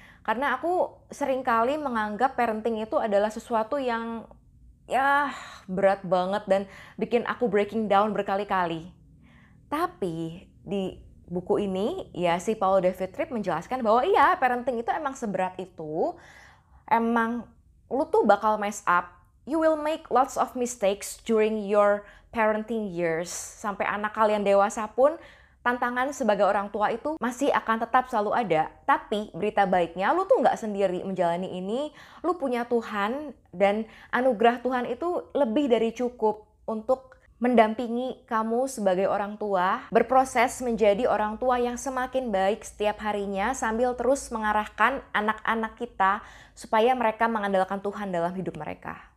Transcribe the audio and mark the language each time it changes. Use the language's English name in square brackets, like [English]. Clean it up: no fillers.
[Indonesian] Karena aku seringkali menganggap parenting itu adalah sesuatu yang ya berat banget dan bikin aku [English] breaking down [Indonesian] berkali-kali. Tapi di buku ini ya si Paul David Tripp menjelaskan bahwa iya parenting itu emang seberat itu. Emang lu tuh bakal [English] mess up. You will make lots of mistakes during your parenting years. [Indonesian] Sampai anak kalian dewasa pun tantangan sebagai orang tua itu masih akan tetap selalu ada. Tapi berita baiknya lu tuh nggak sendiri menjalani ini. Lu punya Tuhan dan anugerah Tuhan itu lebih dari cukup untuk mendampingi kamu sebagai orang tua berproses menjadi orang tua yang semakin baik setiap harinya sambil terus mengarahkan anak-anak kita supaya mereka mengandalkan Tuhan dalam hidup mereka.